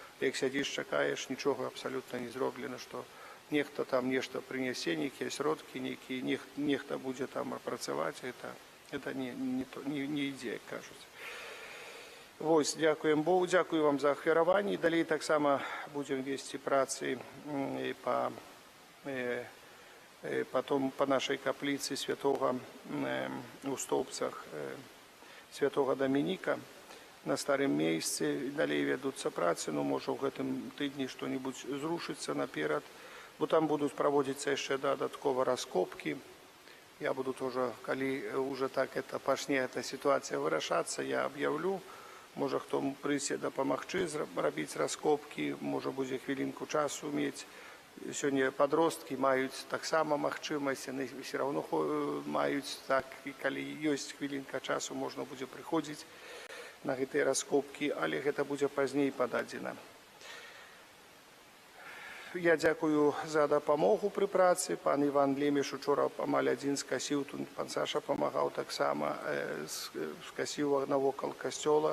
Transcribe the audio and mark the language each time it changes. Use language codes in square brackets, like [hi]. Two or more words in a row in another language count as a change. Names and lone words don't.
[be] Як сядзіш, чакаеш, нічога абсалютна не зроблена, што нехта там нешта прынясе, нейкія сродкі, нехта будзе там працаваць, это не ідзе, як кажуць. Вось, дзякуем Богу, дзякую вам за ахвяраванне. Далей таксама будзем весці працы [ru] потом по [be] нашай капліцы святого у Столбцах святого Дамініка на старым месцы. Далей вядуцца працы, ну, можа, ў гэтым тыдні што-небудзь зрушыцца наперад, бо там будуць праводзіцца яшчэ дадаткова раскопкі. Я буду тоже, калі уже так это пачне эта сітуацыя вырашацца, я аб'яўлю. Можа, хто прыйдзе дапамагчы рабіць раскопкі, можа, будзе хвілінку часу мець. Сёння падросткі маюць таксама магчымасць, яны [ru] все равно [be] маюць, так, і калі ёсць хвілінка часу, можна будзе прыходзіць на гэтыя раскопкі, але гэта будзе пазней пададзена. Я дзякую за дапамогу пры працы. Пан Іван Лемеш учора амаль адзін скасіў, тут пан Саша памагаў таксама, скасіў навокал касцёла.